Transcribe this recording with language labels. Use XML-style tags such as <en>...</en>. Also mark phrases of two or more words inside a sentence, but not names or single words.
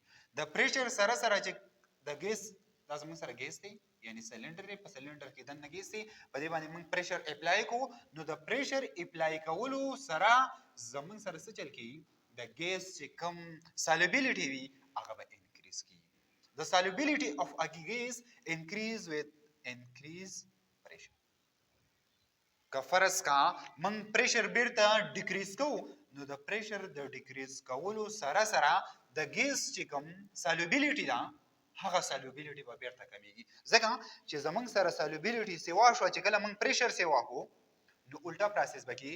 <ps>د پریشر سره سره چې د ګیس دا زموږ سره ګیس دی، یعنی سلنډر دی، په سلنډر کې دننه ګیس دی، په دې باندې موږ</ps> <en>pressure apply</en> <ps>کوو، نو د</ps> <en>pressure apply</en> <ps>کولو سره زموږ سره څه چل کیږي؟ د ګیس چې کم سالوبیلیټي وي هغه به انکریز کیږي.</ps> <en>The solubility of a gas increase with increase pressure.</en> <ps>که فرض کا من پریشر بیرته ډیکریز کوو، نو د پریشر د ډیکریز کولو سره سره د ګیس چې کوم سالوبیلیټي ده هغه سالوبیلیټي به بیرته کمیږي. ځکه چې زمونږ سره سالوبیلیټي سیوا شوه، چې کله موږ پریشر سیوا کوو نو الټا پروسس به کیږي.</ps>